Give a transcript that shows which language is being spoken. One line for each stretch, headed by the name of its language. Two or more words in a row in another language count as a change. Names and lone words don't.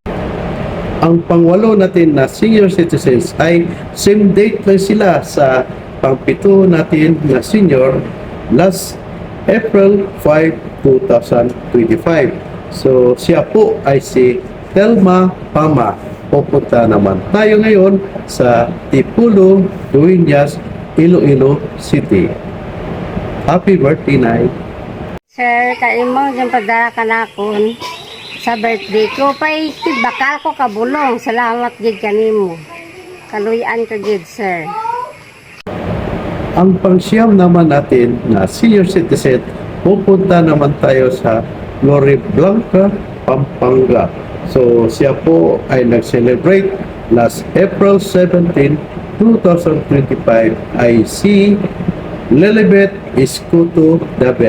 Filipino: Ang pangwalo natin na
English: senior citizens
Filipino: ay same date lang sila sa pang-pito natin na senior last April 5, 2025. So siya po ay si Telma Pama. Pupunta naman tayo ngayon sa Tipulo, Dueñas, Iloilo City.
English: Happy birthday, Nay!
Hiligaynon: Sir, kain mo yung padala ka na akon sa birthday ko. Pay, bakal ko kabulong. Salamat gid kanimo. Kaluyan ko gid, sir.
Filipino: Ang pangsyam naman natin na
English: senior citizen,
Filipino: pupunta naman tayo sa Floridablanca, Pampanga. So siya po ay nag-celebrate last April 17, 2025 ay si Lilibet Escuto David.